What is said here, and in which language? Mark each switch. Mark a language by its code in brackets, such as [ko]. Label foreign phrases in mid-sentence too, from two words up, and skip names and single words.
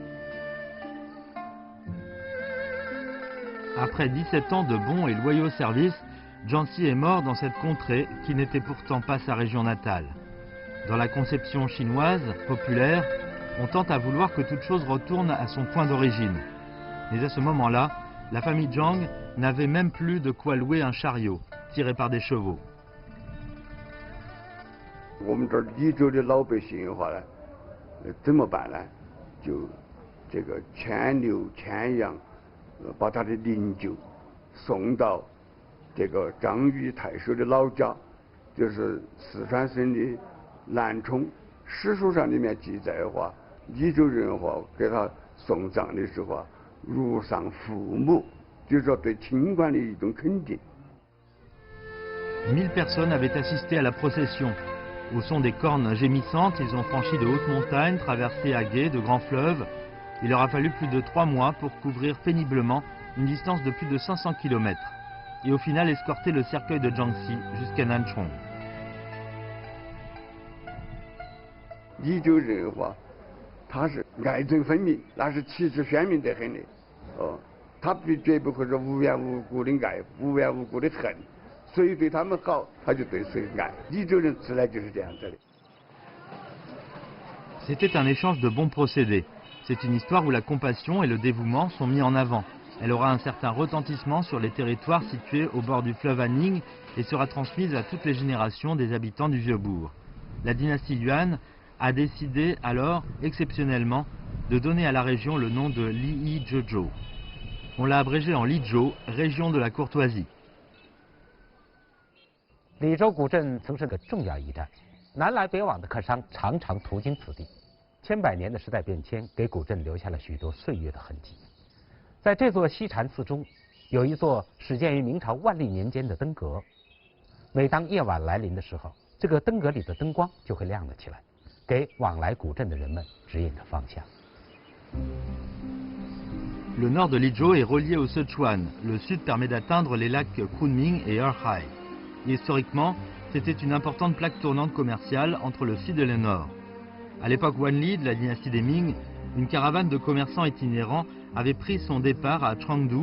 [fr] Après 17 ans de bons et loyaux services, Jiangxi est mort dans cette contrée qui n'était pourtant pas sa région natale. Dans la conception chinoise, populaire, on tente à vouloir que toute chose retourne à son point d'origine. Mais à ce moment-là, la famille Zhang n'avait même plus de quoi louer un chariot, tiré par des chevaux. [zh] 我们这儿黎州的老百姓的话呢，怎么办呢？就这个牵牛牵羊，把他的灵柩送到这个张裕太守的老家，就是四川省的南充。史书上里面记载的话，黎州人的话给他送葬的时候啊，如丧父母，就是说对清官的一种肯定。 [fr] 1000 personnes avaient assisté à la procession. Au son des cornes gémissantes, ils ont franchi de hautes montagnes, traversé à gué de grands fleuves. Il leur a fallu plus de 3 mois pour couvrir péniblement une distance de plus de 500 km et au final escorter le cercueil de Jiangxi jusqu'à Nanchong. [zh] 黎州人的话，他是爱憎分明，那是旗帜鲜明得很的。他绝不会说无缘无故的爱，无缘无故的恨。谁对他们好，他就对谁爱。黎州人自来就是这样子的。 [fr] C'était un échange de bons procédés. C'est une histoire où la compassion et le dévouement sont mis en avant. Elle aura un certain retentissement sur les territoires situés au bord du fleuve Anning et sera transmise à toutes les générations des habitants du Vieux-Bourg. La dynastie Yuan a décidé alors, exceptionnellement, de donner à la région le nom de Liyi-Zhezhou. On l'a abrégé en Lizhou, région de la courtoisie. [zh] 李州古镇曾是个重要驿站，南来北往的客商常常途经此地。千百年的时代变迁给古镇留下了许多岁月的痕迹。在这座西禅寺中，有一座始建于明朝万历年间的灯阁。每当夜晚来临的时候，这个灯阁里的灯光就会亮了起来，给往来古镇的人们指引着方向。 [fr] Le nord de Lizhou est relié au Sichuan. Le sud permet d'atteindre les lacs Kunming et Erhai. Historiquement, c'était une importante plaque tournante commerciale entre le sud et le nord. À l'époque Wanli de la dynastie des Ming, une caravane de commerçants itinérants avait pris son départ à Chengdu.